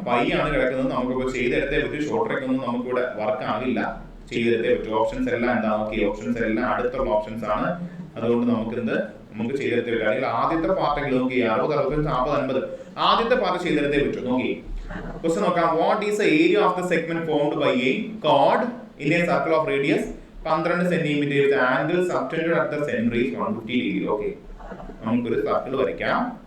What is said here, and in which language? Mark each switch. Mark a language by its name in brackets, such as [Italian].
[Malayalam] Pi ആണ് കിടക്കുന്നത്, നമുക്കിപ്പോ ചെയ്തെടുത്തേ പറ്റും. ഷോർട്ട് ട്രിക്ക് ഒന്നും നമുക്കിവിടെ വർക്ക് ആകില്ല, ചെയ്തെടുത്തേ പറ്റും. ഓപ്ഷൻസ് എല്ലാം എന്താ? നോക്കി, ഓപ്ഷൻസ് എല്ലാം അടുത്തുള്ള ഓപ്ഷൻസ് ആണ്. അതുകൊണ്ട് നമുക്ക് ചെയ്തെടുത്തേ പറ്റും. അല്ലെങ്കിൽ ആദ്യത്തെ പാർട്ടെങ്കിലും നോക്കി, 60, 65, 40, 50 ആദ്യത്തെ പാർട്ട് ചെയ്തെടുത്തേ പറ്റും. നോക്കി, ക്വസ്റ്റ്യൻ നോക്കാം. [English] What is the area of the segment formed by a chord in a circle of radius 12 cm with the angle subtended at the center is 150 degree. [Malayalam] Okay, നമുക്കൊരു സർക്കിൾ വരയ്ക്കാം.